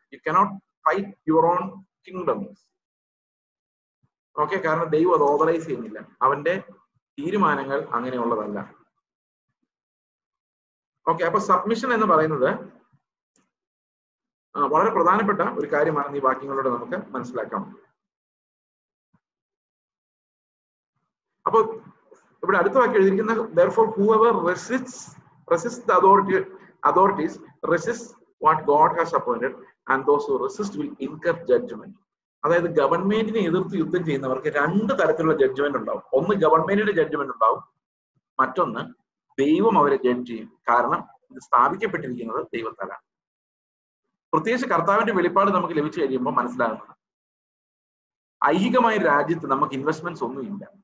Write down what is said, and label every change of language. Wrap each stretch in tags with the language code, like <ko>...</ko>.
<en>You cannot fight your own kingdoms.</en> <ml>Okay, കാരണം ദൈവം അത് ഓതറൈസ് ചെയ്യുന്നില്ല. അവന്റെ തീരുമാനങ്ങൾ അങ്ങനെയുള്ളതല്ല. ഓക്കെ, അപ്പൊ സബ്മിഷൻ എന്ന് പറയുന്നത് വളരെ പ്രധാനപ്പെട്ട ഒരു കാര്യമാണെന്ന് ഈ വാക്യങ്ങളിലൂടെ നമുക്ക് മനസ്സിലാക്കാം. അപ്പൊ ഇവിടെ അടുത്ത വാക്യം എഴുതിയിരിക്കുന്ന</ml> <en>therefore whoever resists the authorities resists what God has appointed and those who resist will incur judgment.</en> <ml>അതായത് ഗവൺമെന്റിനെ എതിർത്ത് യുദ്ധം ചെയ്യുന്നവർക്ക് രണ്ട് തരത്തിലുള്ള ജഡ്ജ്മെന്റ് ഉണ്ടാവും. ഒന്ന് ഗവൺമെന്റിന്റെ ജഡ്ജ്മെന്റ് ഉണ്ടാവും, മറ്റൊന്ന് ദൈവം അവരെ ജഡ്ജ് ചെയ്യും. കാരണം ഇത് സ്ഥാപിക്കപ്പെട്ടിരിക്കുന്നത് ദൈവത്താലാണ്. പ്രത്യേകിച്ച് കർത്താവിന്റെ വെളിപ്പാട് നമുക്ക് ലഭിച്ചു കഴിയുമ്പോൾ മനസ്സിലാകുന്നത് ഐഹികമായ രാജ്യത്ത് നമുക്ക് ഇൻവെസ്റ്റ്മെന്റ്സ് ഒന്നുമില്ല.</ml>